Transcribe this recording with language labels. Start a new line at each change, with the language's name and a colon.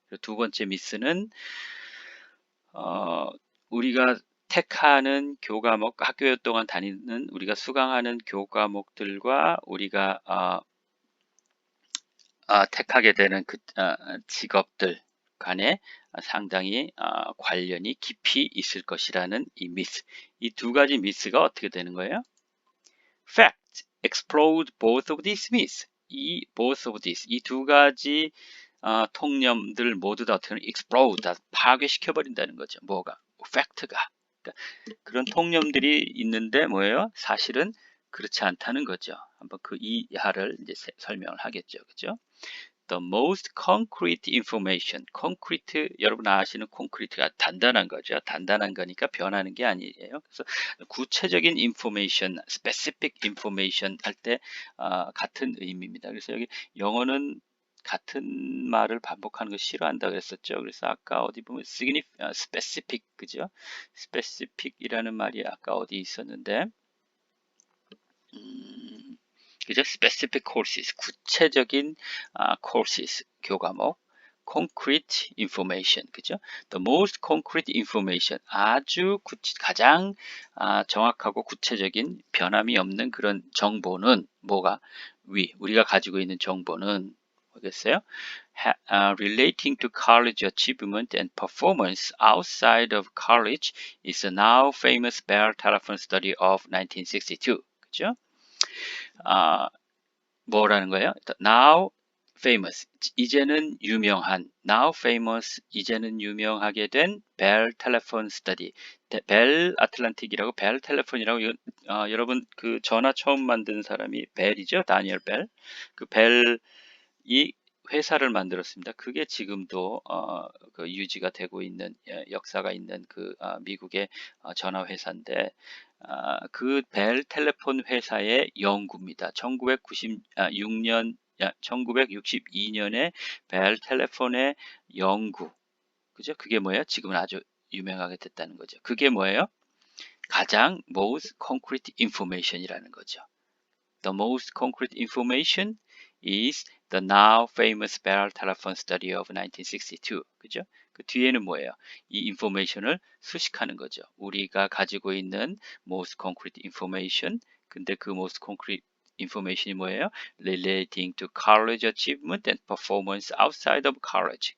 Korean: 두 번째 미스는 우리가 택하는 교과목, 학교 동안 다니는 우리가 수강하는 교과목들과 우리가 택하게 되는 그 직업들 간에 상당히 관련이 깊이 있을 것이라는 이 미스. 이 두 가지 미스가 어떻게 되는 거예요?
English: Fact explode both of these myths.
Korean: 이
English: both of these,
Korean: 이 두 가지 통념들 모두 다 어떻게 explode, 다 파괴시켜 버린다는 거죠. 뭐가? 팩트가. 그러니까 그런 통념들이 있는데 뭐예요? 사실은 그렇지 않다는 거죠. 한번 그 이하를 이제 설명을 하겠죠. 그죠?
English: the most concrete information. concrete,
Korean: 여러분 아시는
English: concrete가
Korean: 단단한 거죠. 단단한 거니까 변하는 게 아니에요. 그래서 구체적인 information,
English: specific information
Korean: 할 때 같은 의미입니다. 그래서 여기 영어는 같은 말을 반복하는 거 싫어한다 그랬었죠. 그래서 아까 어디 보면 specific, 그죠? specific이라는 말이 아까 어디 있었는데, 그죠?
English: specific courses,
Korean: 구체적인
English: courses,
Korean: 교과목.
English: concrete information, 그죠? the most concrete information,
Korean: 아주 가장 정확하고 구체적인 변함이 없는 그런 정보는 뭐가? 우리가 가지고 있는 정보는 뭐겠어요?
English: Relating to college achievement and performance outside of college is a now famous Bell telephone study of 1962.
Korean: 그죠? 뭐라는 거예요?
English: Now famous,
Korean: 이제는 유명한,
English: now famous,
Korean: 이제는 유명하게 된 벨 텔레폰 스터디, 벨 아틀란틱이라고 벨 텔레폰이라고, 여러분 그 전화 처음 만든 사람이 벨이죠, 다니엘 벨. 그 벨이 회사를 만들었습니다. 그게 지금도 그 유지가 되고 있는, 역사가 있는 그 미국의 전화 회사인데, 그 벨 텔레폰 회사의 연구입니다. 1962년에 벨 텔레폰의 연구, 그죠? 그게 뭐예요? 지금은 아주 유명하게 됐다는 거죠. 그게 뭐예요? 가장
English: most concrete information
Korean: 이라는 거죠.
English: The most concrete information is the now famous Bell telephone study of 1962.
Korean: 그죠? 그 뒤에는 뭐예요? 이 인포메이션을 수식하는 거죠. 우리가 가지고 있는
English: most concrete information.
Korean: 근데 그
English: most concrete information
Korean: 이 뭐예요?
English: Relating to college achievement and performance outside of college.